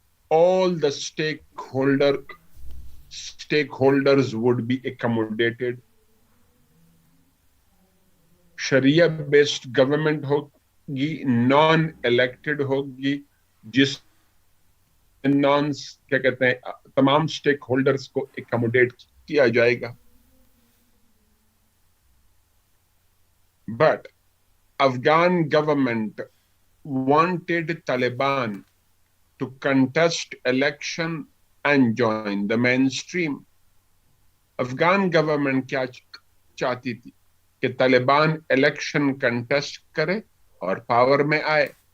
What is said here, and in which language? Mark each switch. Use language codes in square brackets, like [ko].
[en] All the stakeholders would be accommodated. [hi] Shariah based government होगी, non elected होगी, जिस non क्या कहते हैं, तमाम स्टेक होल्डर्स को एकोमोडेट किया जाएगा। [en] But Afghan government wanted Taliban to contest election and join the mainstream. [hi] Afghan government क्या चाहती थी? कि तालिबान इलेक्शन कंटेस्ट करे और पावर में आए।